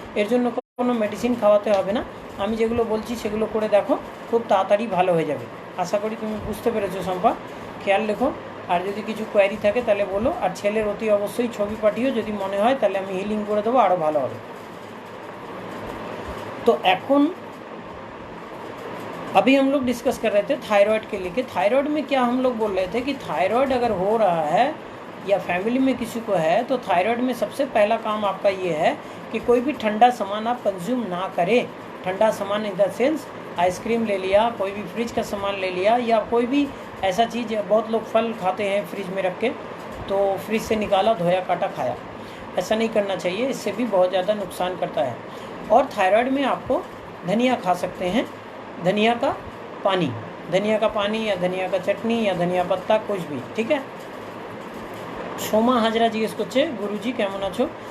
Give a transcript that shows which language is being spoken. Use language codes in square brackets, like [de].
[bn] এর জন্য কোনো মেডিসিন খাওয়াতে হবে না। আমি যেগুলো বলছি সেগুলো করে দেখো, খুব তাড়াতাড়ি ভালো হয়ে যাবে। আশা করি তুমি বুঝতে পেরেছো শম্পা। খেয়াল রেখো, আর যদি কিছু কোয়ারি থাকে তাহলে বলো। আর ছেলের অতি অবশ্যই ছবি পাঠিও, যদি মনে হয় তাহলে আমি হিলিং করে দেবো, আরও ভালো হবে। [hi] तो [bn] এখন [hi] अभी हम लोग डिस्कस कर रहे थे थायराइड के लिए। थायराइड में क्या हम लोग बोल रहे थे कि थायराइड अगर हो रहा है या फैमिली में किसी को है, तो थायराइड में सबसे पहला काम आपका ये है कि कोई भी ठंडा सामान आप कंज्यूम ना करें। ठंडा सामान इन द सेंस आइसक्रीम ले लिया, कोई भी फ्रिज का सामान ले लिया, या कोई भी ऐसा चीज़, बहुत लोग फल खाते हैं फ्रिज में रख के, तो फ्रिज से निकाला, धोया, काटा, खाया। ऐसा नहीं करना चाहिए, इससे भी बहुत ज़्यादा नुकसान करता है। और थायराइड में आपको धनिया खा सकते हैं, धनिया का पानी या धनिया का चटनी या धनिया पत्ता, कुछ भी, ठीक है। [bn] সোমা হাজরা জিজ্ঞেস করছে, গুরুজি কেমন আছো?